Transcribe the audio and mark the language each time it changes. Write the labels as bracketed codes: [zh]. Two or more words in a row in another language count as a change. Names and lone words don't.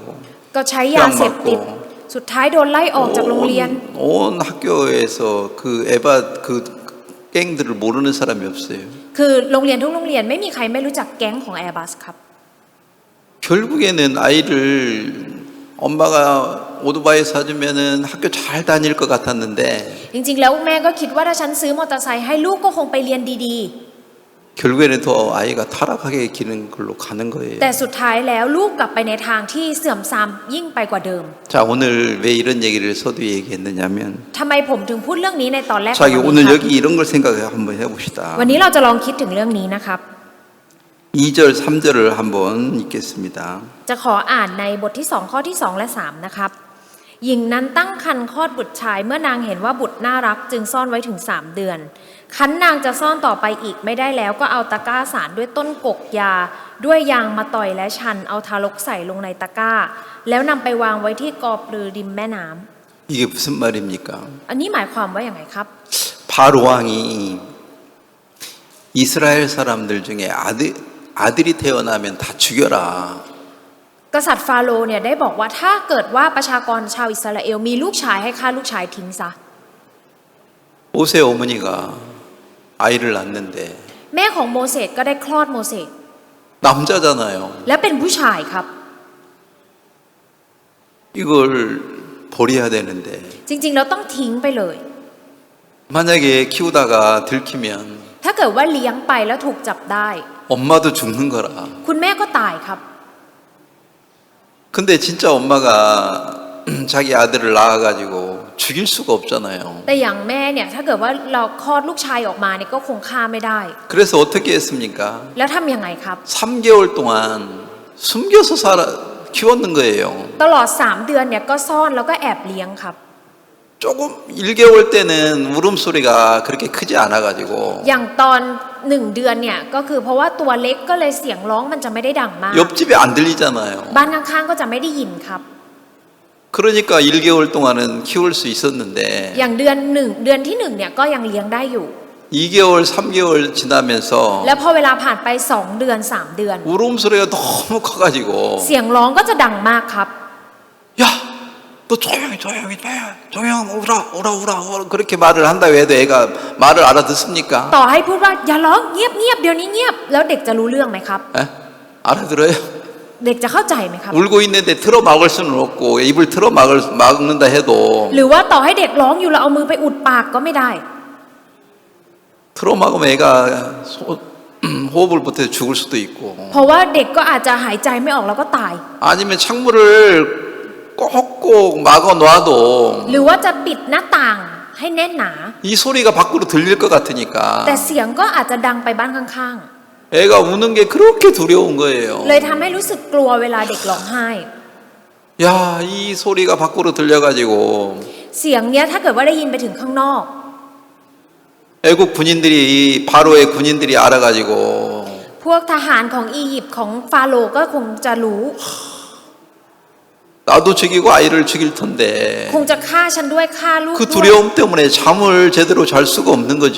[th] ก็ใช้ยาเสพติดสุดท้ายโดนไล่ออกจากโรงเรียน [ko] 온 학교에서 그 에바 그 갱들을 모르는 사람이 없어요. [th] คือโรงเรียนทุกโรงเรียนไม่มีใครไม่รู้จักแก๊งของ Airbus ครับ [ko] 결국에는 아이를 엄마가 오토바이 사주면은 학교 잘 다닐 것 같았는데 [th] จริงๆแล้วแม่ก็คิดว่าถ้าฉันซื้อมอเตอร์ไซค์ให้ลูกก็คงไปเรียนดี [ko] 결국에는 더 아이가 타락하게 기는 걸로 가는 [th] ๆ [ko] 거예요. [th] แต่สุดท้ายแล้วลูกกลับไปในทางที่เสื่อมทรามยิ่งไปกว่าเดิม [ko] 자, 오늘 왜 이런 얘기를 서두에 얘기했느냐면 [th] ทำไมผมถึงพูดเรื่องนี้ในตอนแรก [ko] 자, [th] ของวัน [ko] 오늘 [th] นี้ครับ [ko] 여기 이런 걸 생각해 한번 해봅시다. [th] วันนี้เราจะลองคิดถึงเรื่องนี้นะครับ [ko] 2절, 3절을 한번 읽겠습니다. [th] จะขออ่านในบทที่2ข้อที่2และ3นะครับหญิงนั้นตั้งครรภ์คลอดบุตรชายเมื่อนางเห็นว่าบุตรน่ารักจึงซ่อนไว้ถึง3เดือนคันนางจะซ่อนต่อไปอีกไม่ได้แล้วก็เอาตะกร้าสารด้วยต้นกกยาด้วยยางมาต่อยและชันเอาทารกใส่ลงในตะกร้าแล้วนำไปวางไว้ที่กอปลือริมแม่น้ำ [ko] 이게 무슨 말입니까? [th] อันนี้หมายความว่าอย่างไรครับ [ko] 바로 왕이 이스라엘 사람들 중에 아들이 태어나면 다 죽여라. [th] กษัตริย์ฟาโรห์เนี่ยได้บอกว่าถ้าเกิดว่าประชากรชาวอิสราเอลมีลูกชายให้ฆ่าลูกชายทิ้งซะ [ko] 모세 어머니가 아이를 낳는데 [th] แม่ของโมเสสก็ได้คลอดโมเสส [ko] 남자잖아요. [th] และเป็นผู้ชายครับ [ko] 이걸 버려야 되는데 [th] จริงๆแล้วต้องทิ้งไปเลย [ko] 만약에 키우다가 들키면 [th] ถ้าเกิดว่าเลี้ยงไปแล้วถูกจับได้ [ko] 엄마도 죽는 거라. [th] คุณแม่ก็ตายครับ [ko] 근데 진짜 엄마가 자기 아들을 낳아가지고 죽일 수가 없잖아요. [th] แต่อย่างแม่เนี่ยถ้าเกิดว่าเราคลอดลูกชายออกมาเนี่ยก็คงฆ่าไม่ได้ [ko] 그래서 어떻게 했습니까? [th] แล้วทำยังไงครับ [ko] 3개월 동안 숨겨서 키웠는 거예요. [th] ตลอด3เดือนเนี่ยก็ซ่อนแล้วก็แอบเลี้ยงครับ [ko] 조금 1개월 때는 울음소리가 그렇게 크지 않아가지고 [th] อย่างตอน1เดือนเนี่ยก็คือเพราะว่าตัวเล็กก็เลยเสียงร้องมันจะไม่ได้ดังมาก [ko] 옆집에 안 들리잖아요. [th] บ้านข้างๆก็จะไม่ได้ยินครับ [ko] 그러니까 1개월 동안은 키울 수 있었는데 [th] อย่างเดือนที่1เนี่ยก็ยังเลี้ยงได้อยู่ [ko] 2개월, 3개월 지나면서 [th] แล้วพอเวลาผ่านไป2เดือน3เดือน [ko] 울음소리가 너무 커가지고 [th] เสียงร้องก็จะดังมากครับ [ko] 야, 너 조용히 오라 그렇게 말을 한다고 해도 애가 말을 알아듣습니까? [th] ต่อให้พูดว่าอย่าร้องเงียบเดี๋ยวนี้เงียบแล้วเด็กจะรู้เรื่องไหมครับ [ko] 에? 알아들어요? [th] เด็กจะเข้าใจไหมครับ [ko] 울고 있는데 틀어막을 수는 없고 입을 틀어막는다 해도 [th] หรือว่าต่อให้เด็กร้องอยู่เราเอามือไปอุดปากก็ไม่ได้ [ko] 틀어막으면 애가 호흡을 못해서 죽을 수도 있고 [th] เพราะว่าเด็กก็อาจจะหายใจไม่ออกแล้วก็ตาย [ko] 아니면 창문을 꼭꼭 막아 놔도 [th] หรือว่าจะปิดหน้าต่างให้แน่นหนา [ko] 이 소리가 밖으로 들릴 것 같으니까 [th] แต่เสียงก็อาจจะดังไปบ้านข้าง [ko] 애가 우는 게 그렇게 두려운 거예요. [th] ๆเลยทำให้รู้สึกกลัวเวลาเด็กร้องไห้ [ko] 야, 이 소리가 밖으로 들려가지고 [th] เสียงเนี้ยถ้าเกิดว่าได้ยินไปถึงข้างนอก [ko] 애국 군인들이 바로의 군인들이 알아가지고 [th] พวกทหารของอียิปต์ของฟาโรห์ก็คงจะรู้ [ko] 나도 죽이고 아이를 죽일 텐데 [th] คงจะฆ่าฉันด้วยฆ่าลูก [ko] 그 [th] ด้วย [ko] 두려움 때문에 잠을 제대로 잘 수가 없는 거죠.